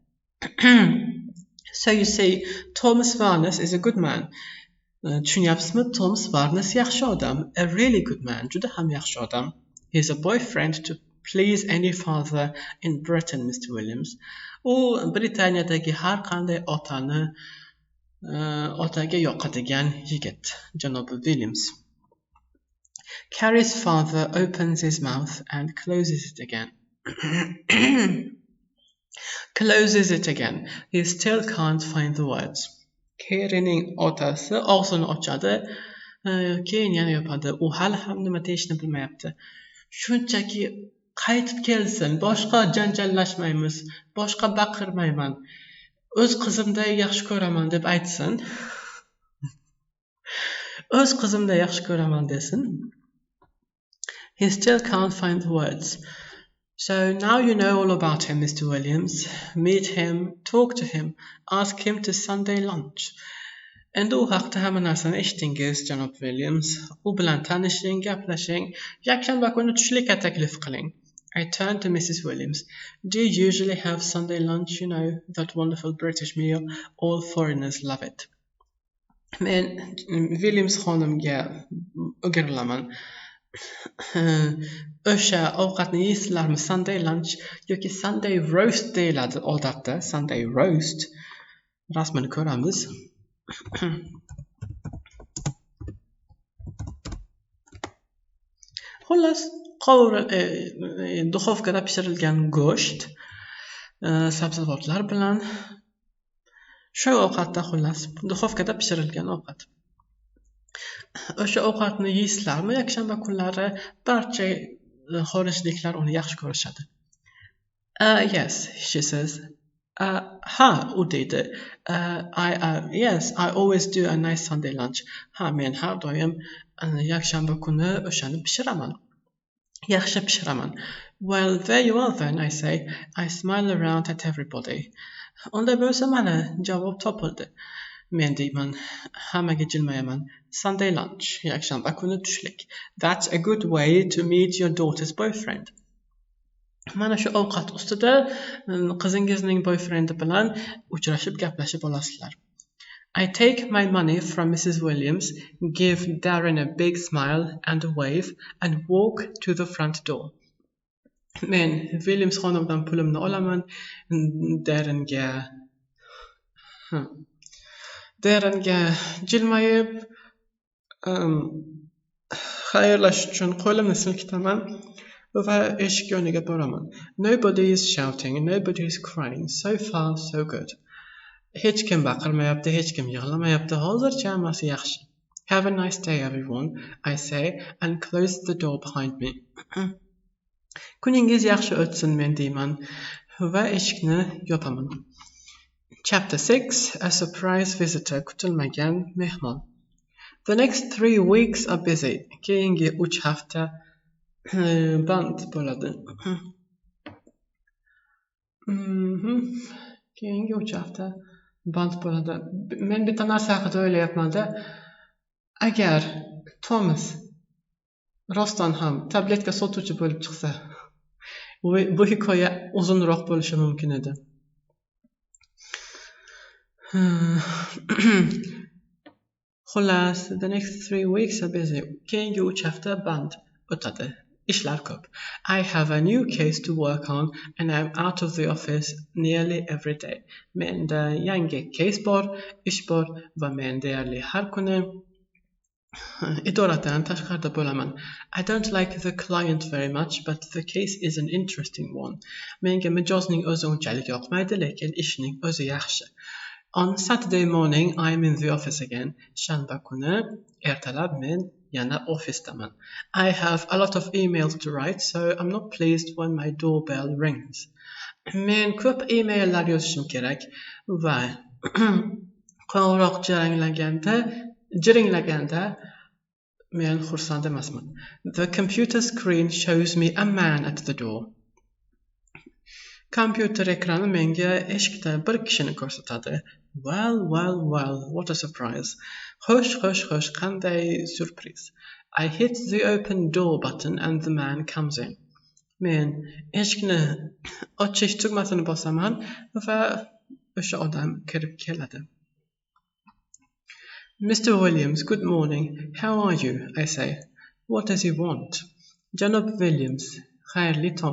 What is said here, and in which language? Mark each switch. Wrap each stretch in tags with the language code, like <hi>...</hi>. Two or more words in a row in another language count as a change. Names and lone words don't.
<en>So you see, Thomas Varnus is a good man.</en> <uz>Tushunyapsizmi? Thomas Varnus yaxshi odam,</uz> <en>a really good man,</en> <uz>juda ham yaxshi odam.</uz> <en>He's a boyfriend to please any father in Britain, Mr. Williams.</en> <uz>U Britaniyadagi har qanday otaga yoqadigan yigit, janobi Williams.</uz> <en>Carrie's father opens his mouth and closes it again. Closes it again. He still can't find the words.</en> <uz>Carrie'ning otasi og'zini ochadi, keyin yana yopadi. U hali ham nima deyishni bilmayapti. Shunchaki qaytib kelsin, boshqa janjallashmaymiz, boshqa baqirmayman, o'z qizimday yaxshi ko'raman deb aytsin. O'z qizimday yaxshi ko'raman desin.</uz> <en>He still can't find the words. So now you know all about him, Mr. Williams. Meet him, talk to him, ask him to Sunday lunch.</en> <uz>Endi u haqda hamma narsani eshitdingiz, janob Williams. U bilan tanishing, gaplashing, yakshanba kuni tushlikka taklif qiling.</uz> <en>I turned to Mrs. Williams. Do you usually have Sunday lunch, you know, that wonderful British meal? All foreigners love it.</en> <uz>Men Williams xonimga o'girilaman. O'sha ovqatni yeysizlarmi?</uz> <en>Sunday lunch</en> <uz>yoki</uz> <en>Sunday roast</en> <uz>deyiladi odatda.</uz> <en>Sunday roast.</en> <uz>Rasmini ko'ramiz. Xullas, duxovkada pishirilgan go'sht, sabzavotlar bilan shu ovqatda, xullas, duxovkada pishirilgan ovqat. O'sha ovqatni yeysizlarmi? Yakshanba kunlari barcha xorijliklar uni yaxshi ko'rishadi.</uz> <en>Yes, she says.</en> <uz>U deydi.</uz> <en>Yes, I always do a nice Sunday lunch.</en> <uz>Men har doim yakshanba kuni o'shani pishiraman. Yaxshi pishiraman.</uz> <en>Well, there you are then, I say. I smile around at everybody.</en> <uz>Unda bo'lsa mana javob topildi. Men deyman, hammaga jilmayaman.</uz> <en>Sunday lunch,</en> <uz>yakshanba kuni tushlik.</uz> <en>That's a good way to meet your daughter's boyfriend.</en> <uz>Mana shu ovqat ustida qizingizning boyfrendi bilan uchrashib gaplashib olasizlar.</uz> <en>I take my money from Mrs. Williams, give Darren a big smile and a wave, and walk to the front door.</en> <uz>Men Williams xonimdan pulimni olaman, Darrenga jilmayib, xayrlashish uchun qo'limni silkitaman va eshik yoniga boraman.</uz> <en>Nobody is shouting, nobody is crying. So far, so good.</en> <uz>Hech kim baqirmayapti, hech kim yig'lamayapti. Hozircha hammasi yaxshi.</uz> <en>Have a nice day, everyone, I say, and close the door behind me.</en> <uz>Kuningiz yaxshi o'tsin, men deyman va eshikni yopaman.</uz> <en>Chapter 6. A surprise visitor.</en> <uz>Kutilmagan mehmon.</uz> <en>The next 3 weeks are busy.</en> <uz>Keyingi 3 hafta band bo'ladi. Keyingi 3 hafta band bo'ladi. Men bitta narsa haqida o'ylayapman-da. Agar Thomas rostdan ham tabletka sotuvchi bo'lib chiqsa, bu hikoya uzunroq bo'lishi mumkin edi. Xullas,</uz> <en>the next 3 weeks are busy.</en> <uz>Keyingi 3 hafta band o'tadi. Ishlar ko'p.</uz> <en>I have a new case to work on and I'm out of the office nearly every day.</en> <uz>Menda yangi case bor, ish bor va men deyarli har kuni idoradan tashqarida bo'laman.</uz> <en>I don't like the client very much, but the case is an interesting one.</en> <uz>Menga mijozning o'zi unchalik yoqmaydi, lekin ishning o'zi yaxshi.</uz> <en>On Saturday morning, I'm in the office again.</en> <uz>Shanba kuni ertalab men yana ofisdaman.</uz> <en>I have a lot of emails to write, so I'm not pleased when my doorbell rings.</en> <uz>Men ko'p emaillar yozishim kerak va qo'ng'iroq jiringlaganda men xursand emasman.</uz> <en>The computer screen shows me a man at the door.</en> <uz>Kompyuter ekrani menga eshikda bir kishini ko'rsatadi.</uz> <en>Well, what a surprise.</en> <uz>Xo'sh, qanday surpriz.</uz> <en>I hit the open door button and the man comes in.</en> <uz>Men eshikni ochish tugmasini bosaman va o'sha odam kirib keladi.</uz> <en>Mr. Williams, good morning. How are you? I say. What does he want?</en> <uz>Janob Williams, xayrli tong.</uz>